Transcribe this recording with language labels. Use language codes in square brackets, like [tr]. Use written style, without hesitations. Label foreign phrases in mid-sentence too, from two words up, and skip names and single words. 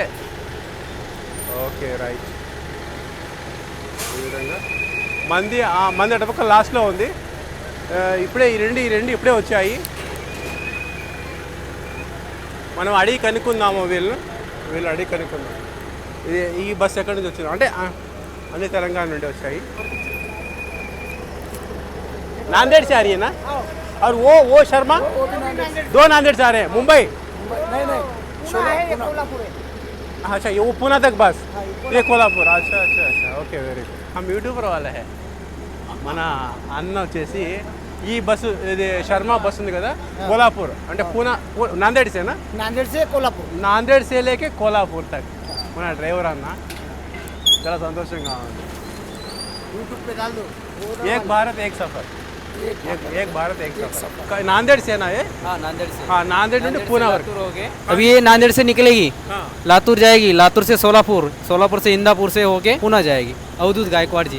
[en] Okay, right. [te] ఈ విధంగా మంది అటుపక్క లాస్ట్లో ఉంది. ఇప్పుడే ఈ రెండు ఇప్పుడే వచ్చాయి. మనం అడిగి కనుక్కుందాము, వీళ్ళు అడిగి కనుక్కుందాం. ఈ బస్సు ఎక్కడి నుంచి వచ్చింది అంటే అన్ని తెలంగాణ నుండి వచ్చాయి. [hi] नांदेड़ से आ रही है ना? और वो शर्मा 2 नांदेड़ से आ रहे हैं। मुंबई नहीं कोल्हापुर है। अच्छा, ये वो पुणे तक बस, ये कोल्हापुर। अच्छा, ఓకే, [en] Very good. [hi] हम यूट्यूबर वाला है. [te] మన అన్న వచ్చేసి ఈ బస్సు, ఇది శర్మ బస్సు ఉంది కదా, कोल्हापुर అంటే పూనా, [hi] नांदेड़ से ना? नांदेड़ से कोल्हापुर, नांदेड़ से लेके कोल्हापुर तक [te] మన డ్రైవర్ అన్న. చాలా సంతోషంగా ఉంది. [hi] యూట్యూబ్ पे डाल दो, एक भारत एक सफर, एक भारत एक सफर. नांदेड़ से ना ये? हाँ, नांदेड़ से. [te] हाँ, नांदेड़ నుండి పూనా వరకు. [hi] अभी ये नांदेड़ से निकलेगी, लातूर जाएगी, लातूर से सोलापुर, सोलापुर से इंदापुर से होके पूना जाएगी. अवधूत गायकवाड़ जी